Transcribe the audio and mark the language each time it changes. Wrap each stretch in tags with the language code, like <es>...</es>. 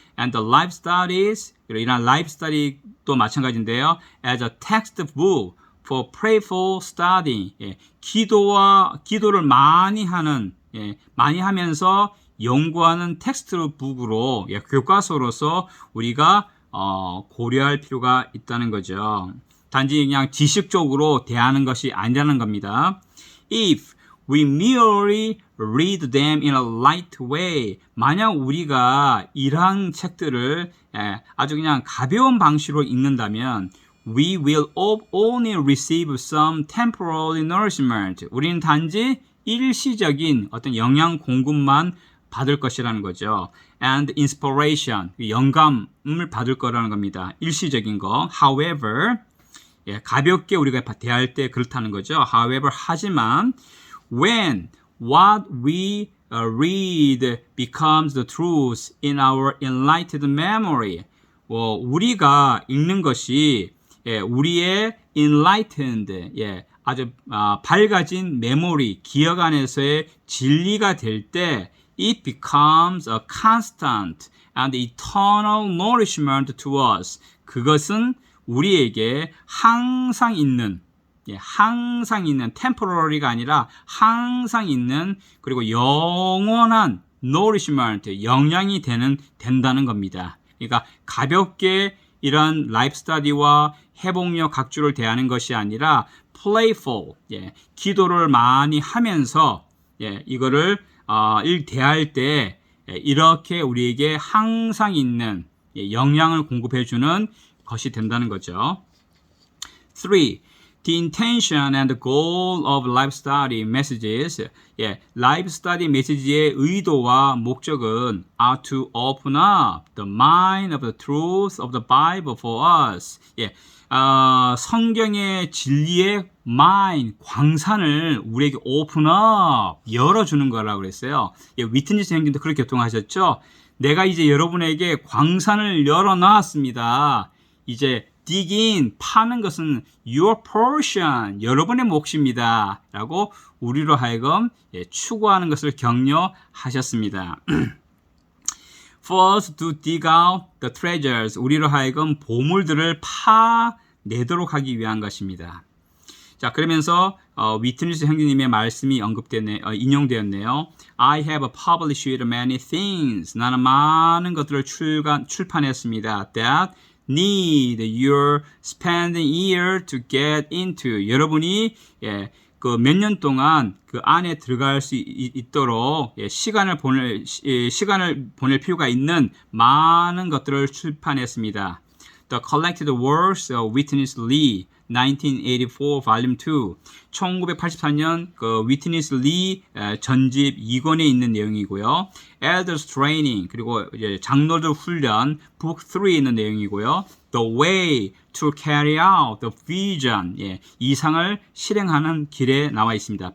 <en>And the life studies,</en> <ko>이런 life study도 마찬가지인데요.</ko> <en>As a textbook for prayerful study,</en> <ko>기도를 많이 하면서 연구하는 텍스트북으로 교과서로서 우리가 고려할 필요가 있다는 거죠. 단지 그냥 지식적으로 대하는 것이 아니라는 겁니다.</ko> <en>If we merely read them in a light way,</en> <ko>만약 우리가 이러한 책들을 아주 그냥 가벼운 방식으로 읽는다면</ko> <en>we will only receive some temporary nourishment.</en> <ko>우리는 단지 일시적인 어떤 영양 공급만 받을 것이라는 거죠.</ko> <en>And inspiration,</en> <ko>영감을 받을 거라는 겁니다. 일시적인 거.</ko> <en>However,</en> <ko>가볍게 우리가 대할 때 그렇다는 거죠. However, 하지만 when what we read becomes the truth in our enlightened memory, 우리가 읽는 것이 우리의 enlightened, 아주 밝아진 메모리, 기억 안에서의 진리가 될 때 it becomes a constant and eternal nourishment to us. 그것은 우리에게 항상 있는 temporary가 아니라 항상 있는 그리고 영원한 nourishment, 영양이 된다는 겁니다. 그러니까 가볍게 이런 라이프 스터디와 회복력 각주를 대하는 것이 아니라 playful, 기도를 많이 하면서 이거를 대할 때 이렇게 우리에게 항상 있는 영양을 공급해주는 것이 된다는 거죠. 3.</ko> <en>The intention and the goal of life study messages.</en> <ko>라이프 스터디 메시지의 의도와 목적은</ko> <en>are to open up the mind of the truth of the Bible for us.</en> <ko>성경의 진리의 mind, 광산을 우리에게 open up, 열어주는 거라고 그랬어요. 위트니스 형님도 그렇게 교통하셨죠? 내가 이제 여러분에게 광산을 열어놨습니다. 이제</ko> <en>dig in,</en> <ko>파는 것은</ko> <en>your portion,</en> <ko>여러분의 몫입니다. 라고 우리로 하여금 추구하는 것을 격려하셨습니다.</ko> <en>First to dig out the treasures,</en> <ko>우리로 하여금 보물들을 파내도록 하기 위한 것입니다. 자, 그러면서 위트니스 형제님의 말씀이 인용되었네요.</ko> <en>I have published many things.</en> <ko>나는 많은 것들을 출판했습니다.</ko> <en>That need your spending year to get into.</en> <ko>여러분이 그 몇 년 동안 그 안에 들어갈 수 있도록 시간을 보낼 필요가 있는 많은 것들을 출판했습니다. The collected works of Witness Lee. 1984 Volume 2 1984년 그 위트니스 리 전집 2권에 있는 내용이고요. Elders Training 그리고 이제 장로들 훈련 Book 3에 있는 내용이고요. The Way to Carry Out the Vision 예, 이상을 실행하는 길에 나와 있습니다.</ko>